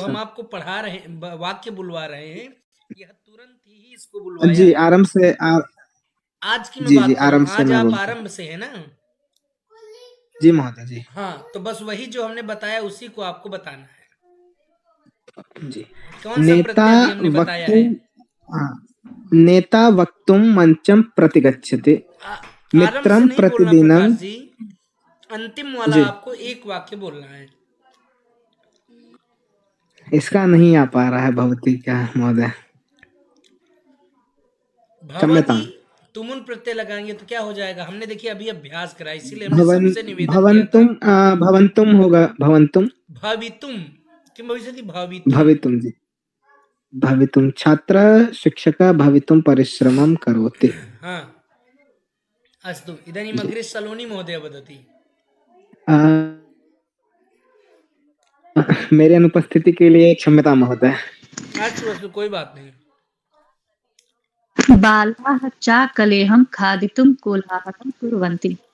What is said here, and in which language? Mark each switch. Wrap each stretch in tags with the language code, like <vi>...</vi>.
<hi>हम आपको पढ़ा रहे हैं, वाक्य बुलवा रहे हैं, यह तुरंत ही इसको बुलवाया। जी आराम से आज की मैं बात कर रहा हूँ, आज आप आरंभ से है ना? जी महोदय जी। हाँ, तो बस वही जो हमने बताया उसी को आपको बताना है। जी। कौन सा प्रत्यय हमने बताया है?</hi> <sa>नेता वक्तुं मंचम प्रति गच्छति। मित्रं प्रतिदिनम।</sa> <hi>अंतिम वाला आपको एक वाक्य बोलना है। इसका नहीं आ पा रहा है भवती का महोदय। भवती तुमुन प्रत्यय लगाएंगे तो क्या हो जाएगा? हमने देखिए अभी अभ्यास करा, इसीलिए हमने सबसे निवेदन किया। भवंतुम होगा, भवंतुम।</hi> <sa>भवितुम किम भविष्यति? भवितुम। भवितुम जी, भवितुम। छात्र शिक्षक भवितुम परिश्रमं करोति। हाँ, अस्तु। इदानीम् अग्रे सलोनी महोदय वदति।</sa> <hi>मेरी अनुपस्थिति के लिए क्षम्यता महोदय।</hi> <sa>अस्तु अस्तु,</sa> <hi>कोई बात नहीं।</hi> <sa>बालाः चाकलेहं खादितुं कोलाहलं कुर्वन्ति।</sa>